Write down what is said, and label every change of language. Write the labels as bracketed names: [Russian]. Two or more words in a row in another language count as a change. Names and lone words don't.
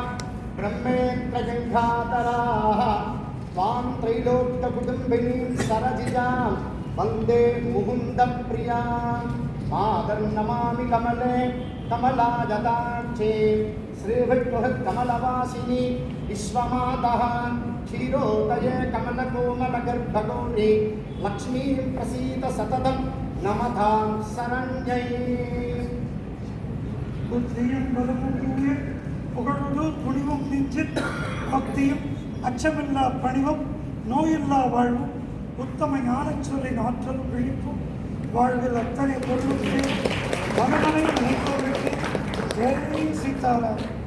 [Sanskrit] ब्रह्मेन्द्रजङ्घातराः त्वां त्रैलोक्यकुटुम्बिनीं सरजिजां वन्दे मुकुन्दप्रियां मातर्नमामि कमले कमलाजताक्षे श्रीविष्णुकमलवासिनी विश्वमातः क्षीरोदये कमलकोमलगर्भगौरी लक्ष्मीं प्रसीद सततं नमतां शरण्यै. [Tamil] புத்தியும் பலமும் புகழோடு துணிவும் நெஞ்சில் பக்தியும் அச்சமில்லா பணிவும் நோயில்லா வாழ்வும் உத்தம ஞானச் சொல்லின் ஆற்றலும் விழிப்பும் வாழ்வில் அத்தனை பொருளும் மகனை நினைப்பவர்களுக்கு ஜெய் சீதாராம்.